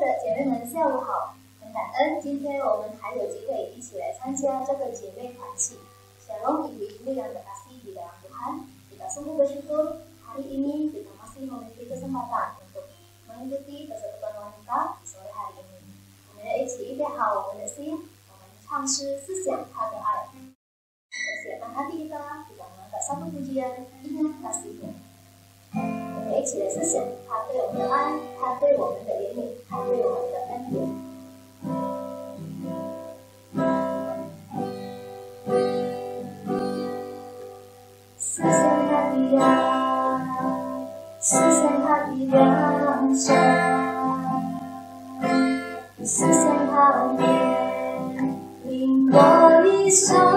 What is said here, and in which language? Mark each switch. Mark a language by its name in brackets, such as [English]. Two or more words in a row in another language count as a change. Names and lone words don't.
[Chinese] 姐妹们下午好，很感恩今天我们还有机会一起来参加这个姐妹团契。 [Indonesian] Shalom ibu-ibu yang terkasih di dalam Tuhan, kita sungguh bersyukur hari ini kita masih memiliki kesempatan untuk mengikuti persekutuan wanita di sore hari ini. [Chinese] 我们要一起预备好我们的心，我们唱诗思想他的爱。 [Indonesian] Persiapkan hati kita mengangkat satu pujian ingat kasih-Nya。 [Chinese] 我们一起来思想他对我们的爱，他对我们的怜悯，他对我们的恩典。思想他的爱，思想他的良善，思想他的怜悯我一生，